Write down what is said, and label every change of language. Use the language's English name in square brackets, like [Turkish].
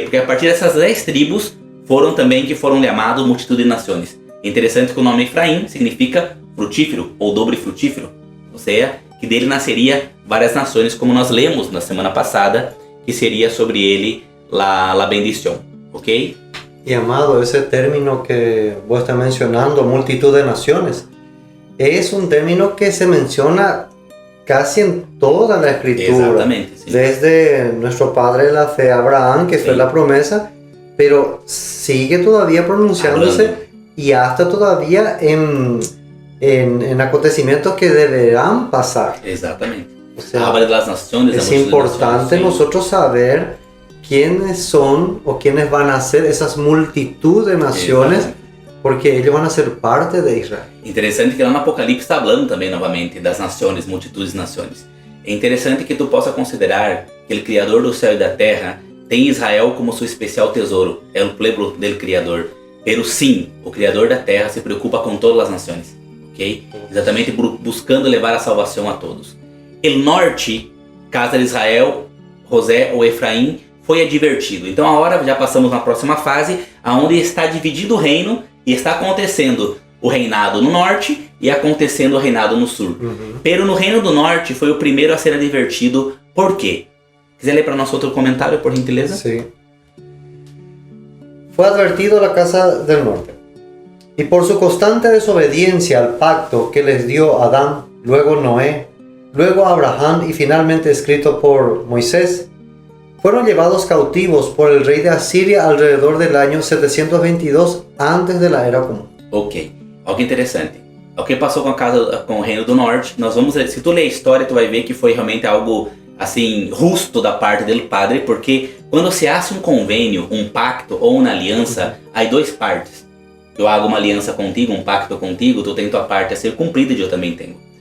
[Portuguese] Porque a partir dessas 10 tribos que foram chamados multitude de nações. É interessante que o nome Efraim significa frutífero ou dobre frutífero, ou seja, que dele nasceria várias nações, como nós lemos na semana passada, que seria sobre ele [Spanish] la bendición, [Portuguese] ok? [Spanish] Y amado, ese término que vos estás mencionando, multitud de naciones, es un término que se menciona casi en toda la escritura. Exactamente, sí. Desde nuestro padre de la fe, Abraham, que fue la promesa, pero sigue todavía pronunciándose hablando. Y hasta todavía en acontecimientos que deberán pasar. Exactamente. O sea, habla de las naciones. Es importante nosotros saber quiénes son o quiénes van a ser esas multitud de naciones, porque ellos van a ser parte de Israel. [Portuguese] Interessante que lá no Apocalipse está falando também novamente das nações, multitudes de nações. É interessante que tu possa considerar que o Criador do céu e da terra tem Israel como seu especial tesouro, é o [Spanish] pueblo del [Portuguese] Criador. Pero sim, o Criador da terra se preocupa com todas as nações, ok? Exatamente buscando levar a salvação a todos. El norte, casa de Israel, José ou Efraim, foi advertido. Então agora já passamos na próxima fase, aonde está dividido o reino E está acontecendo o reinado no norte e acontecendo o reinado no sul. Pero no reino do norte foi o primeiro a ser advertido. Por quê? Quiser ler para nós outro comentário, por gentileza? [Spanish] Sí. Fue advertido a la casa del norte. Y por su constante desobediencia al pacto que les dio Adán, luego Noé, luego Abraham y finalmente escrito por Moisés, fueron llevados cautivos por el rey de Asiria alrededor del año 722 antes de la era común. [Portuguese] Ok, algo interessante. O que passou com o reino do norte, nós vamos ver, se tu ler a história, tu vai ver que foi realmente algo assim, justo da parte do padre, porque quando [Spanish] se hace [Portuguese] um convênio, um pacto ou uma aliança, há duas partes. Eu hago uma aliança contigo, um pacto contigo, tu tem tua parte a ser cumprida e eu também tenho.